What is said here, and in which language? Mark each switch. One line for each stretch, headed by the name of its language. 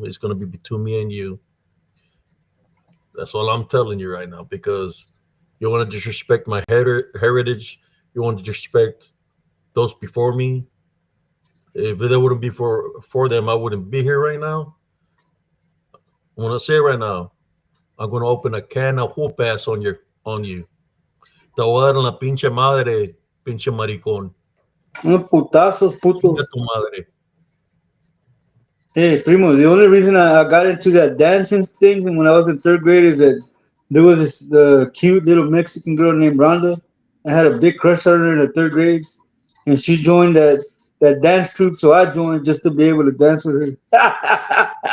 English: It's gonna be between me and you. That's all I'm telling you right now because you want to disrespect my heritage. You want to disrespect those before me. If it wouldn't be for them, I wouldn't be here right now. I'm gonna say it right now. I'm gonna open a can of whoop ass on you.
Spanish: Te voy a dar en la pinche madre, pinche maricón. Unos putazos, Chinga putos. tu madre.
English: Hey, primo, the only reason I got into that dancing thing when I was in third grade is that there was this cute little Mexican girl named Rhonda. I had a big crush on her in the third grade, and she joined that dance troupe, so I joined just to be able to dance with her.